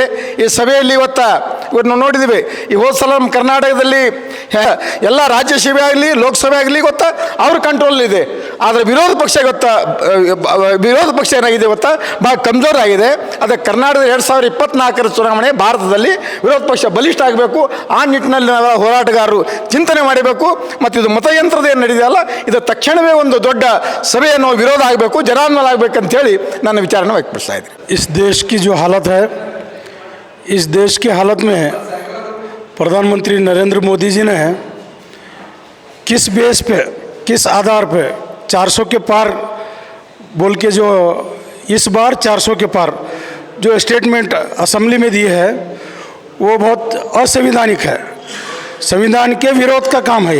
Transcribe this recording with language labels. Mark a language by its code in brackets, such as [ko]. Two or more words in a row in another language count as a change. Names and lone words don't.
[kn] ಈ ಸಭೆಯಲ್ಲಿ ಇವತ್ತು ನಾವು ನೋಡಿದ್ದೀವಿ, ಈ ಹೋದ ಸಲ ನಮ್ಮ ಕರ್ನಾಟಕದಲ್ಲಿ ಎಲ್ಲ ರಾಜ್ಯಸಭೆ ಆಗಲಿ ಲೋಕಸಭೆ ಆಗಲಿ ಗೊತ್ತಾ ಅವ್ರ ಕಂಟ್ರೋಲ್ ಇದೆ, ಆದರೆ ವಿರೋಧ ಪಕ್ಷ ಏನಾಗಿದೆ ಗೊತ್ತಾ ಭಾಳ ಕಮ್ಜೋರ್ ಆಗಿದೆ। ಅದಕ್ಕೆ ಕರ್ನಾಟಕದ 2024 ಚುನಾವಣೆ ಭಾರತದಲ್ಲಿ ವಿರೋಧ ಪಕ್ಷ ಬಲಿಷ್ಠ ಆಗಬೇಕು। ಆ ನಿಟ್ಟಿನಲ್ಲಿ ನಾವು ಹೋರಾಟಗಾರರು ಚಿಂತನೆ ಮಾಡಬೇಕು। ಮತ್ತು ಇದು ಮತಯಂತ್ರದ ಏನು ನಡೆದಿದೆಯಲ್ಲ ಇದು ತಕ್ಷಣವೇ ಒಂದು ದೊಡ್ಡ ಸಭೆಯನ್ನು ವಿರೋಧ ಆಗಬೇಕು, ಜನಾಂದೋಲನ ಆಗಬೇಕಂತೇಳಿ ನನ್ನ ವಿಚಾರನ ವ್ಯಕ್ತಪಡಿಸ್ತಾ ಇದ್ದೀನಿ. [hi] इस देश की जो हालत है, इस देश की हालत में प्रधानमंत्री नरेंद्र मोदी जी ने किस बेस पे, किस आधार पे 400 के पार बोल के जो इस बार 400 के पार जो स्टेटमेंट असेंबली में दी है वो बहुत असंवैधानिक है, संविधान के विरोध का काम है।